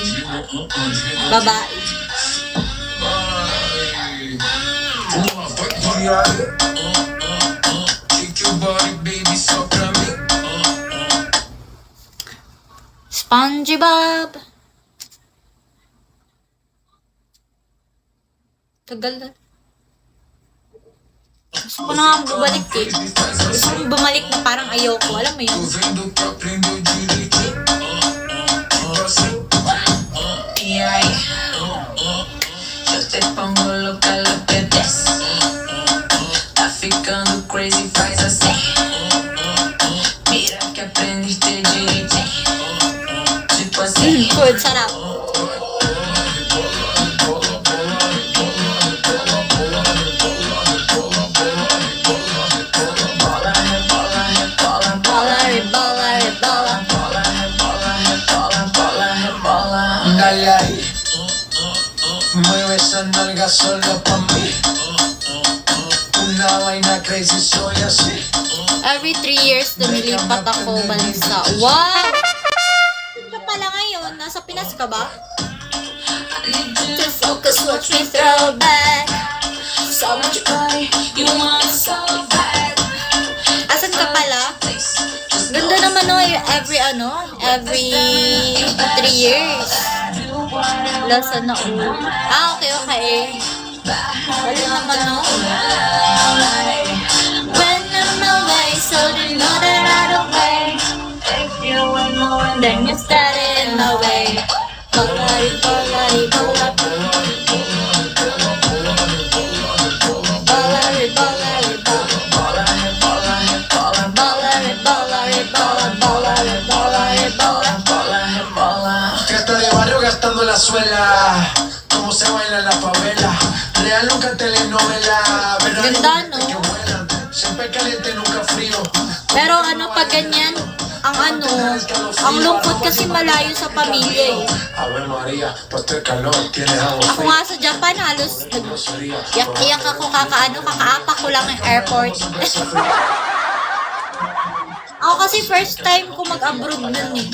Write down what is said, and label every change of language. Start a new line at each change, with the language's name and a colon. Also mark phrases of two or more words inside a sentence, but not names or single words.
Filipino: Babae. SpongeBob. Tagal na. Gusto ko na nga bumalik eh. Gusto ko bumalik na parang ayoko. Alam mo yun?
Spanish: Yo te pongo loca lo que des.
Portuguese: Está ficando crazy, faz assim.
Spanish: Mira que aprendiste direito.
Portuguese: Tipo assim.
Filipino: Food, sarap. Bola.
Spanish: Dale ahí. Mueve esa nalga solo pa' mí. Una vaina crazy, soy así.
English: Every 3 years,
Filipino: lumilipat ako bansa. Wow! Saan ka pala ngayon? Nasa Pinas ka ba?
English: Just focus, watch me throw back. So much body, you want it so bad.
Filipino: Asan ka pala? Ganda naman no,
English: every 3 years.
Filipino: Lasa na okay, okay. Wala naman no.
English: When I'm away, so you know that I don't wait. If you went more, then you started in my way. Bolari, bolari, bola. Bolari, bolari, bola. Bolari, bolari, bola. Bolari, bolari, bola.
Spanish: Gata de barrio gastando la suela. Cómo se baila en la favela. Real nunca telenovela.
Filipino: Ganda, no?
Spanish: Que vuelan. Siempre caliente, nunca frío.
Filipino: Pero ano pag ganyan, ang lungkot kasi malayo sa pamilya eh.
Spanish: Ave María, pa' este calor tienes agua
Filipino: Ako nga sa Japan halos iyak ako kakaapak ko lang ng airport. Ako kasi
English: first time
Filipino: ko mag-abroad nun eh.